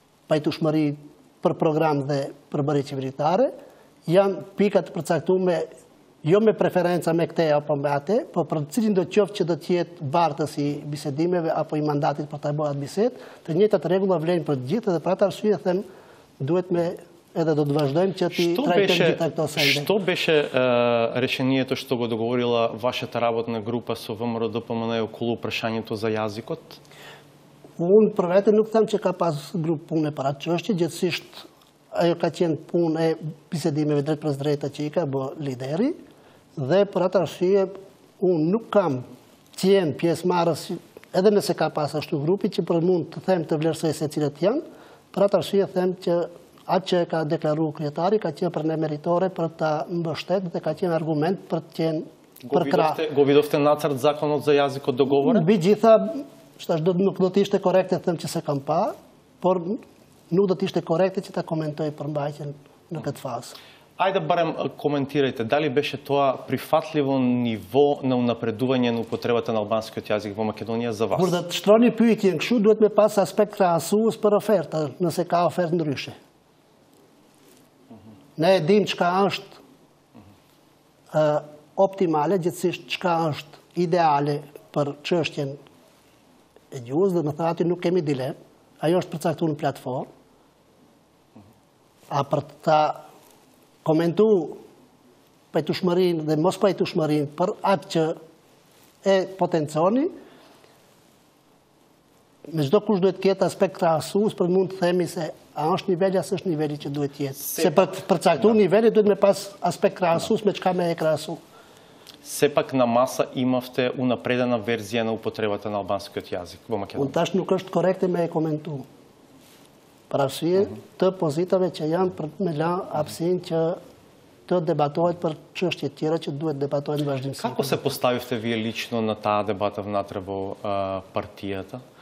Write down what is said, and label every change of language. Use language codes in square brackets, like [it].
[sq] pajtueshmëri për program dhe përbërje qeveritare, janë pikat të përcaktuara jo me preferenca me këte apo me ate, po për cilin do qoftë që do të jetë bartës i bisedimeve apo i mandatit për të bëhat bised, të njëjtat rregulla vlejnë për të gjithë dhe për atë arsye them duhet me edhe do të vazhdojmë që ti trajtojmë gjitha këto sende. [mk] Что беше решението што го договорила вашата работна група со ВМРО ДПМН околу прашањето за јазикот? [sq] Unë për vete nuk them që ka pas grup punë për atë çështje, gjithsesi ajo ka qenë punë e bisedimeve drejt për drejta që i ka bë lideri, dhe për atë arsye unë nuk kam qenë pjesëmarrës, edhe nëse ka pas ashtu grupi që për mund të them të vlerësoj se cilët janë, për atë arsye them që atë që ka deklaruar kryetari ka qenë për ne meritore për ta mbështetur dhe ka qenë argument për të qenë për krah. [mk] Го видовте нацрт законот за јазикот договорен? [sq] Mbi gjitha, nuk do të ishte korekte të them që se kam pa, por nuk do të ishte korekte që ta komentoj përmbajtjen në këtë fazë. [mk] Ајде барем коментирајте, дали беше тоа прифатливо ниво на унапредување на употребата на албанскиот јазик во Македонија за вас? [sq] Kur do të shtroni pyetjen kështu, duhet me pas aspekt krahasues për oferta, nëse ka ofertë ndryshe. Ne e dim çka është optimale, gjithsesi çka është ideale për çështjen e gjuhës, dhe më thati nuk kemi dilemë, ajo është përcaktuar në platformë. A për ta komentu pajtueshmërinë dhe mos pajtueshmërinë për atë që e potenconi, me çdo kush duhet të ketë aspekt krahasues për mund të themi se a është niveli as është niveli që duhet të jetë. Se për të përcaktuar niveli duhet me pas aspekt krahasues me çka me e krahasu. [mk] Сепак на маса имавте унапредена верзија на употребата на албанскиот јазик во Македонија. [sq] Unë tash nuk është korekte me e komentu. Për arsye të pozitave që janë për me la hapësinë që të debatohet për çështje të tjera që duhet debatohen vazhdimësisht. [mk] Како се поставивте вие лично на таа дебата внатре во партијата?